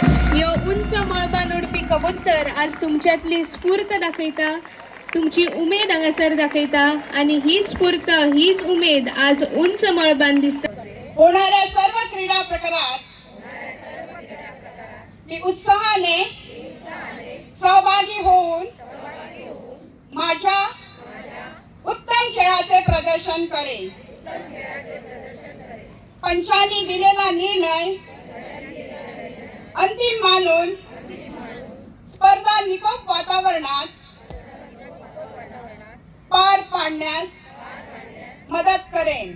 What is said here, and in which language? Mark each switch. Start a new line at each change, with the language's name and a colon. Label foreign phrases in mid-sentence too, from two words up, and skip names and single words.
Konkani: यो उंच मळबान उडपी कबूतर आज तुमच्यातली स्फूर्त दाखयता, तुमची उमेद हांगासर दाखयता आणि ही स्फूर्त हीच उमेद आज उंच मळबान दिसता.
Marathi: होणाऱ्या सर्व क्रीडा प्रकारात मी उत्साहाने सहभागी होऊन माझ्या उत्तम खेळाचे प्रदर्शन करेन. पंचांनी दिलेला निर्णय अंतिम मानून स्पर्धा निकोप वातावरणात पार पाडण्यास मदत करेन.